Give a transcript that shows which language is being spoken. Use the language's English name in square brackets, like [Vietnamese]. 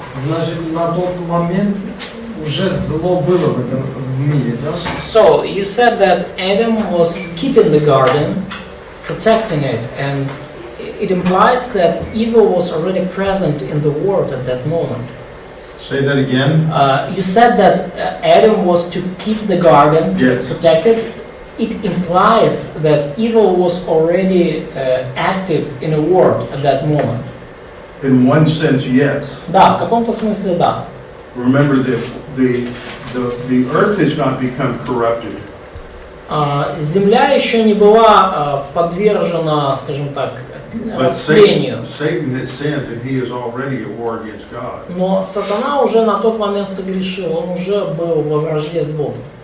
[Russian] Значит, на тот момент уже зло было в этом мире, да? [English] So, you said that Adam was keeping the garden, protecting it, and it implies that evil was already present in the world at that moment. Say that again. You said that Adam was to keep the garden, Yes. protect it. It implies that evil was already active in the world at that moment. In one sense, yes. [Russian] Да, в каком-то смысле да. [English] Remember that the earth has not become corrupted. [Russian] Земля еще не была подвержена, скажем так, [English] But [Russian] растлению. [English] Satan has sinned and he is already at war against God. [Russian] Но сатана уже на тот момент согрешил, он уже был во вражде с Богом.